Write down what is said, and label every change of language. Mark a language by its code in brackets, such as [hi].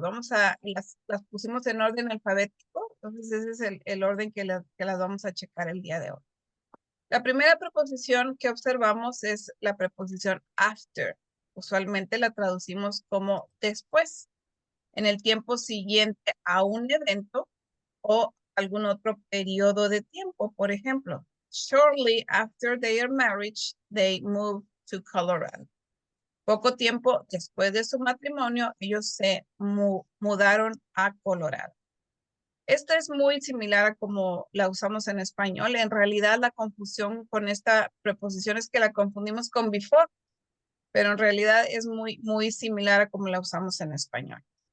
[es] Las pusimos en orden alfabético, entonces ese es el orden que las vamos a checar el día de hoy. La primera preposición que observamos es la preposición after. Usualmente la traducimos como después, en el tiempo siguiente a un evento o algún otro periodo de tiempo. Por ejemplo, [en] shortly after their marriage, they moved to Colorado. [es] Poco tiempo después de su matrimonio, ellos se mudaron a Colorado. Esta es muy similar a como la usamos en español. En realidad, la confusión con esta preposición es que la confundimos con before, pero en realidad es muy similar a como la usamos en español.